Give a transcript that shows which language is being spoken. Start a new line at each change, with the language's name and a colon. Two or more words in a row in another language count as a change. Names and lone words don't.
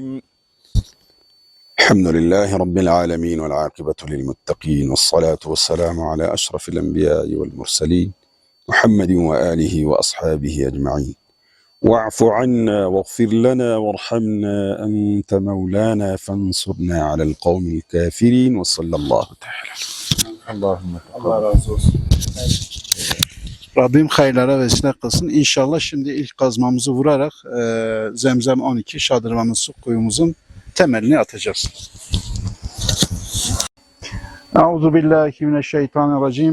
Arabic: الحمد لله رب العالمين والعاقبة للمتقين والصلاة والسلام على أشرف الأنبياء والمرسلين محمد وآله وأصحابه أجمعين. واعف عنا واغفر لنا وارحمنا أنت مولانا فانصرنا على القوم الكافرين وصلى الله تعالى.
Turkish: Allah razı olsun. Rabbim hayırlara vesile kılsın. İnşallah şimdi ilk kazmamızı vurarak Zemzem 12 Şadırvanlı su kuyumuzun temelini atacağız.
Arabic: أعوذ بالله من الشيطان الرجيم.